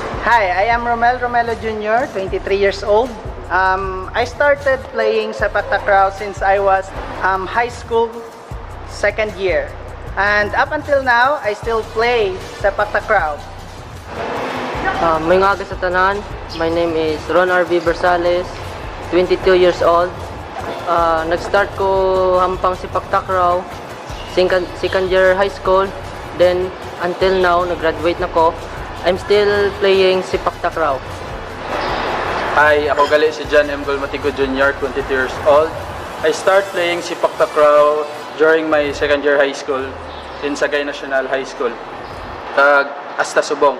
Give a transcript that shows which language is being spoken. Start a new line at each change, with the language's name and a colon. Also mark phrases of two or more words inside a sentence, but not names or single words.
English: Hi, I am Romel Romelo Jr, 23 years old. I started playing Sepak Takraw since I was high school second year. And up until now, I still play Sepak Takraw.
Hiligaynon: May aga sa tanan.
English: My name is Arvy Bersales, 22 years old.
Hiligaynon: Nag-start ko hampang Sepak Takraw,
English: second year high school. Then until now,
Hiligaynon: nag-graduate na ko.
English: I'm still playing Sepak Takraw.
Hiligaynon: Hi, ako gali si M Gulmatico Jr, 22
English: years old. I start playing Sepak Takraw during my second year high school in Sagay National High School,
Hiligaynon: Asta Subong.